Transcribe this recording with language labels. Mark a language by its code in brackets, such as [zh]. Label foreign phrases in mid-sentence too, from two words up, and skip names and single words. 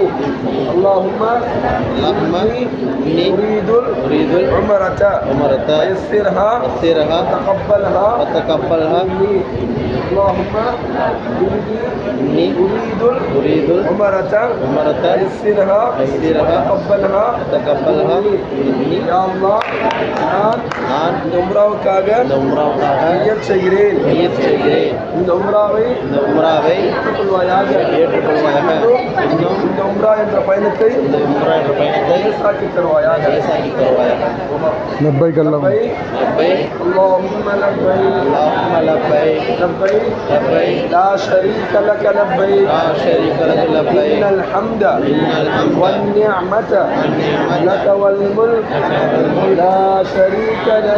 [ar] اللهم إني أريد العمرة فيسرها وتقبلها مني. اللهم إني أريد العمرة فيسرها وتقبلها مني. يا الله [ta] நான் இந்த உம்ராவுக்காக நியத் செய்கிறேன். இந்த உம்ராவை ஏற்றுக்கொள்வாயாக. இன்னும் இந்த உம்ரா என்ற பயணத்தை லேசாக்கி தருவாயாக. [ar] லப்பைக் اللهم لبيك لا شريك لك لبيك إن الحمد والنعمة لك والملك لا شريك لك.